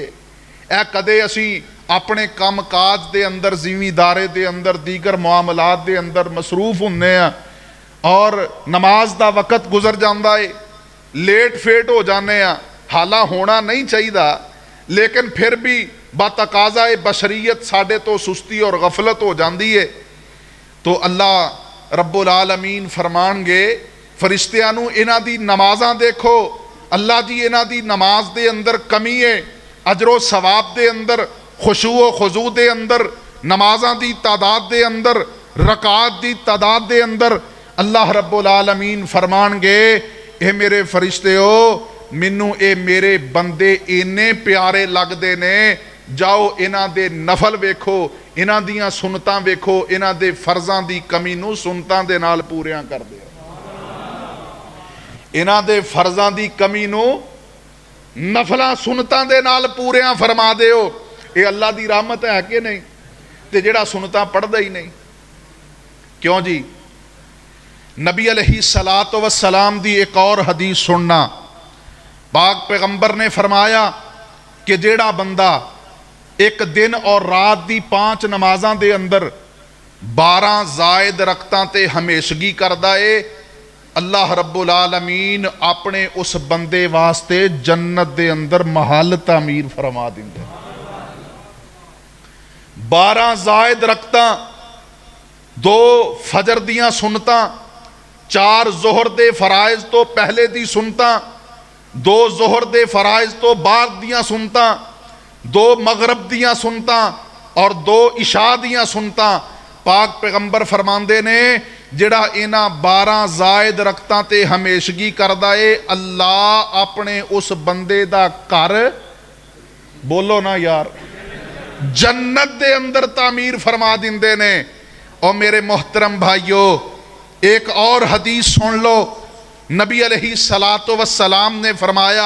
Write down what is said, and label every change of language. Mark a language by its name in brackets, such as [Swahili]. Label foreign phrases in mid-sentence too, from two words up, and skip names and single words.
[Punjabi] اے کدے اسی اپنے کام کاج دے اندر، زمیندارے دے اندر، دیگر معاملات دے اندر مصروف ہونے ہیں اور نماز دا وقت گزر جاندہ ہے، لیٹ فیٹ ہو جانے ہیں، حالہ ہونا نہیں چاہیے، لیکن پھر بھی بتقاضا بشریت ساڈے تو سستی اور غفلت ہو جاندی ہے۔ تو اللہ [Arabic] رب العالمین [Punjabi] فرمان گے فرشتیاں نو انہاں دی نمازاں دیکھو، اللہ جی انہاں دی نماز دے اندر کمی ہے، اجر و ثواب دے اندر، خشوع و خضوع دے اندر، نمازاں دی تعداد دے اندر، رکعات دی تعداد دے اندر۔ اللہ [Arabic] رب العالمین [Punjabi] فرمان گے اے میرے فرشتے ہو، مینوں اے میرے بندے اینے پیارے لگ دے نے، جاؤ انہاں دے نفل ویکھو، انہاں دیاں سنتاں ویکھو، انہاں دے فرضاں دی کمی نو سنتاں دے نال پوریاں کر دے، انہاں دے فرضاں دی کمی نو نفلاں سنتاں دے نال پوریاں فرما دے ہو۔ اے اللہ دی رحمت ہے کہ نہیں؟ تے جڑا سنتاں پڑھ دا ہی نہیں، کیوں جی؟ نبی [Arabic] علیہ الصلاۃ والسلام [Punjabi] دی ایک اور حدیث سننا، پاک پیغمبر نے فرمایا کہ جیڑا بندہ ایک دن اور رات دی 5 نمازاں دے اندر 12 زائد رکعتاں تے ہمیشگی کردا ہے، اللہ [Arabic] رب العالمین [Punjabi] اپنے اس بندے واسطے جنت دے اندر محل تعمیر فرما دیندے۔ 12 زائد رکعتاں، 2 فجر دیاں سنتاں، 4 ظہر دے فرائض تو پہلے دی سنتاں، 2 ظہر دے فرائض تو بعد دیاں سنتاں، 2 مغرب دیاں سنتاں اور 2 عشاء دیاں سنتاں۔ پاک پیغمبر فرماندے نے جڑا انہاں 12 زائد رکعتاں تے ہمیشگی کردا ہے، اللہ اپنے اس بندے دا گھر، بولو نا یار، جنت دے اندر تعمیر فرما دیندے نے۔ اور میرے محترم بھائیو، ایک اور حدیث سن لو، نبی [Arabic] علیہ الصلاۃ والسلام [Punjabi] نے فرمایا